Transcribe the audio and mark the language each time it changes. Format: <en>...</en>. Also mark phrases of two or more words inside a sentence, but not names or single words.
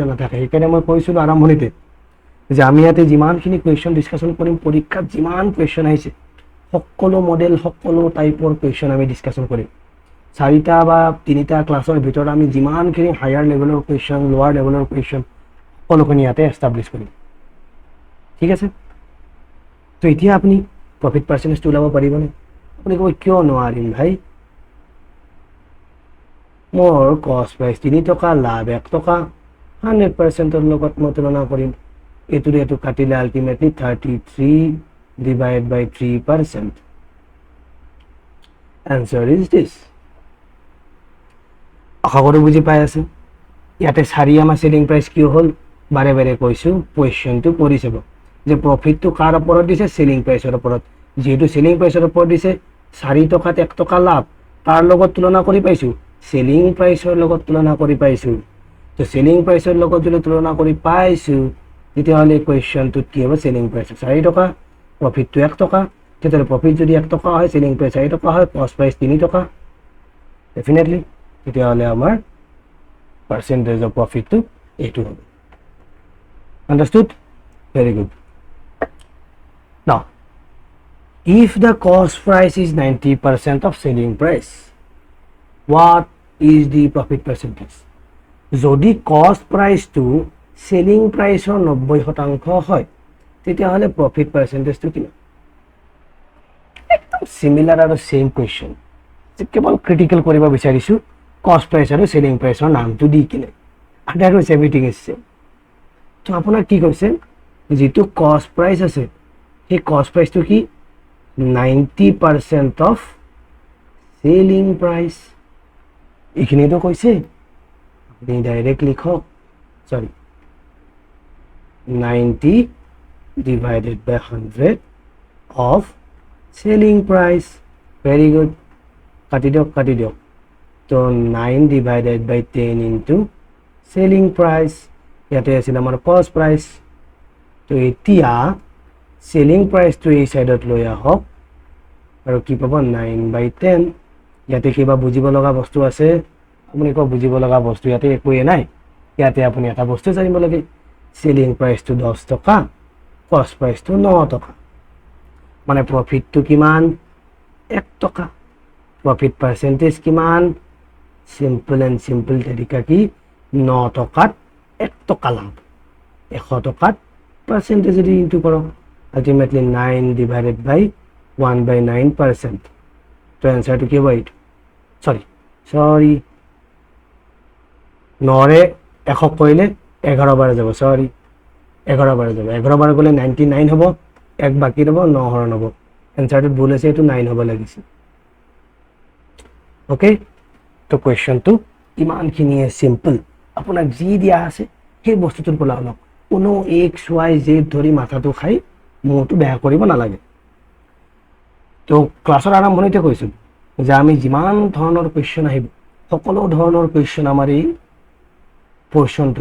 <as>নাথাকে সেইকাৰণে মই কৈছিলো আৰম্ভণিতে যে আমি ইয়াতে যিমানখিনি</as> <en>question discussion</en> <as>কৰিম পৰীক্ষাত যিমান কুৱেশ্যন আহিছে সকলো মডেল সকলো টাইপৰ কুৱেশ্যন আমি ডিছকাশ্যন কৰিম 4টা বা 3টা ক্লাছৰ ভিতৰত আমি যিমানখিনি</as> <en>higher levelৰ question lower levelৰ question</en> <as>সকলোখিনি ইয়াতে এষ্টাব্লিছ কৰিম ঠিক আছে তো এতিয়া আপুনি</as> <en>profit percentageটো</en> <as>ওলাব পাৰিবনে আপুনি ক'ব কিয় নোৱাৰিম ভাই মোৰ</as> <en>cost price</en> <as>3 টকা লাভ 1 টকা 100%ৰ লগত মই তুলনা কৰিম এইটো কাটিলে আলটিমেটলি</as> <en>33 divided by 3% answer is this</en> <as>আশা কৰো বুজি পাই আছে ইয়াতে 4 আমাৰ</as> <en>selling price</en> <as>কি হ'ল বাৰে বাৰে কৈছো কোৱেশ্চনটো পঢ়ি চাব যে প্ৰফিটটো কাৰ ওপৰত দিছে</as> <en>selling priceৰ</en> <as>ওপৰত যেহেতু</as> <en>selling priceৰ</en> <as>ওপৰত দিছে 4 টকাত 1 টকা লাভ তাৰ লগত তুলনা কৰি পাইছো</as> <en>selling priceৰ</en> <as>লগত তুলনা কৰি পাইছো তো</as> <en>selling priceৰ</en> <as>লগত যদি তুলনা কৰি পাইছো তেতিয়াহ'লে কোৱেশ্চনটো কি হ'ব</as> <en>selling price</en> <as>4 টকা প্ৰফিটটো 1 টকা তেতিয়াহ'লে প্ৰফিট যদি 1 টকা হয়</as> <en>selling price</en> <as>4 টকা হয়</as> <en>cost price</en> <as>3 টকা ডেফিনেটলি তেতিয়াহ'লে আমাৰ</as> <en>percentage of profitটো</en> <as>এইটো হ'ব</as> <en>understood very good now if the cost price is 90% of selling price what is the profit percentage</en> <as>যদি</as> <en>cost price</en> <as>to</as> <en>selling price or 90%</en> <as>হয় তেতিয়াহ'লে</as> <en>profit percentage</en> <as>to কিমান একদম সিমিলার আৰু সেম কোৱেশ্চন যে কেৱল ক্ৰিটিকেল কৰিব বিচাৰিছো</as> <en>cost price</en> <as>আৰু</as> <en>selling price</en> <as>ৰ নামটো দি কিনে</as> <en>otherwise everything is same</en> <as>তো আপোনাৰ কি কৈছে যেটো</as> <en>cost price</en> <as>আছে সেই</as> <en>cost price</en> <as>to কি</as> <en>90% of selling price</en> <as>এইখিনি তো কৈছে</as> <bn>আপনি ডাইরেক্ট লিখো</bn> <as>সরি</as> <en>90 divided by 100 of selling price very good</en> <as>কাটি দিয়ক তো</as> <en>9 divided by 10 into selling price</en> <as>ইয়াতে আছিল আমাৰ</as> <en>cost price</en> <as>তো এতিয়া</as> <en>selling price</en> <as>to এই সাইডত লৈ আহক আৰু কি পাব 9/10 ইয়াতে কিবা বুজিব লগা বস্তু আছে আপুনি কো বুজিব লগা বস্তু ইয়াতে একোৱে নাই ইয়াতে আপুনি এটা বস্তু জানিব লাগে</as> <en>selling price</en> <as>টু 10 টকা</as> <en>cost price</en> <as>টু 9 টকা মানে প্ৰফিট টু কিমান 1 টকা</as> <en>profit percentage</en> <as>কিমান সিম্পল তৰিকা কি 9 টকাত 1 টকা লাভ 100 টকাত পার্সেন্টেজ যদি ইনটু কৰক</as> <en>ultimately 9 divided by 1/9%</en> <as>তো answer to কি হয় sorry 9 100 কইলে 11 বাৰ যাব sorry 11 বাৰ যাব 11 বাৰ গলে 99 হ'ব এক বাকি ৰব 9 হৰণ হ'ব answer to ভুল আছে এটো 9 হ'ব লাগিছে ওকে তো কোৱেশ্চনটো ইমানখিনিয়ে সিম্পল আপোনাক যি দিয়া আছে সেই বস্তুটোৰ পৰা অলপ কোনো x y z ধৰি মাথাটো খাই মোটো বেয়া কৰিব নালাগে তো ক্লাছৰ আৰম্ভণিতে কৈছিল যে আমি যিমান ধৰণৰ কোৱেশ্চন আহিব সকলো ধৰণৰ কোৱেশ্চন আমাৰ এই পোৰশনটো</as>